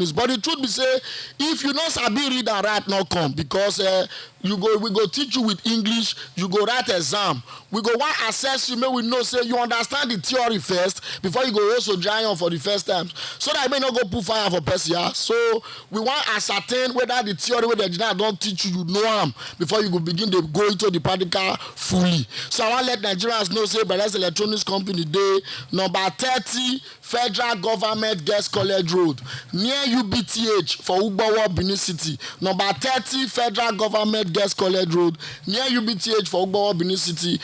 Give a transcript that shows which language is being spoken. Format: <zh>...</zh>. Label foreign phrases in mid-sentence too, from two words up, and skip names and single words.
<pcm>But the truth be say, if you not sabi read and write, not come, because we go teach you with English, you go write exam, we go want assess you, make we know say you understand the theory first before you go also join on for the first time, so that you may not go put fire for person. So we want ascertain whether the theory wey dem don teach you, you know am before you go begin to go into the practical fully. So I want let Nigerians know say Brothers Electronics Company dey number 30 Federal Government Girls College Road near UBTH for Ugbowo, Benin City. Number 30 Federal Government Girls College Road near UBTH for Ugbowo, Benin City.</pcm>